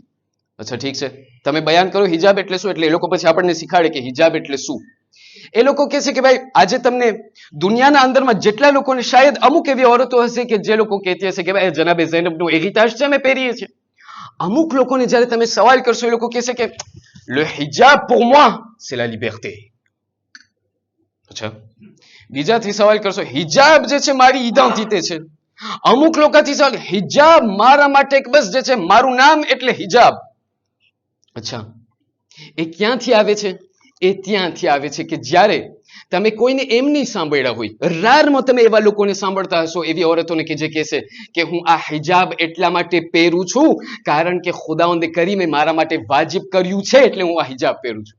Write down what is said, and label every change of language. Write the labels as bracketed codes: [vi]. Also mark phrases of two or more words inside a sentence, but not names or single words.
[gu] અચ્છા ઠીક છે, તમે બયાન કરો હિજાબ એટલે શું, એટલે એ લોકો પછી આપણને શીખાડે કે હિજાબ એટલે શું. એ લોકો કહે છે કે ભાઈ આજે તમને દુનિયાના અંદરમાં જેટલા લોકોને શાયદ અમુક એવી औरतो હશે કે જે લોકો કહેતી હશે કે ભાઈ જનાબે ઝૈનબનું હેરિટેજ છે અમે પહેરીએ છીએ. અમુક લોકોને જ્યારે તમે સવાલ કરશો એ લોકો કહેશે કે [fr] le hijab pour moi c'est la liberté. [gu] અચ્છા, બીજાથી સવાલ કરશો હિજાબ જે છે મારી ઇડેન્ટિટી છે. અમુક લોકોથી સવાલ હિજાબ મારા માટે બસ જે છે મારું નામ એટલે હિજાબ. અચ્છા, એ ક્યાંથી આવે છે? એ ત્યાંથી આવે છે કે જ્યારે તમે કોઈને એમ નહીં સાંભળ્યા હોય, રારમાં તમે એવા લોકોને સાંભળતા હશો, એવી औरतોને કે જે કહેશે કે હું આ હિજાબ એટલા માટે પહેરું છું કારણ કે ખુદાવંદે કરીમે મારા માટે વાજિબ કર્યું છે એટલે હું આ હિજાબ પહેરું છું.